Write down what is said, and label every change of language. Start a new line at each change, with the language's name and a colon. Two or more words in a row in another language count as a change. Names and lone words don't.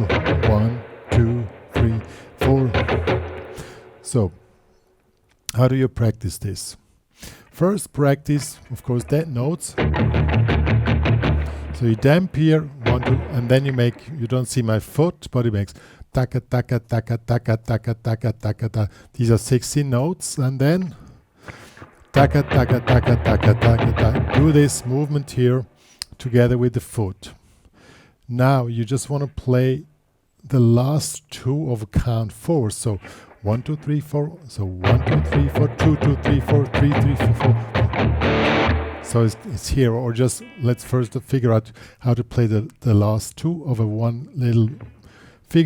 English: 1, 2, 3, 4. So how do you practice this? First, practice, of course, dead notes. So you damp here, 1, 2, and then you don't see my foot, but it makes taka taka taka taka taka taka taka ta. These are 16 notes, and then taka taka taka taka taka ta. Do this movement here together with the foot. Now you just want to play the last 2 of count 4. So 1, 2, 3, 4. So 1, 2, 3, 4, 2, 2, 3, 4, 3, 3, 4, 4. So it's here, or just let's first figure out how to play the last 2 of a one little figure.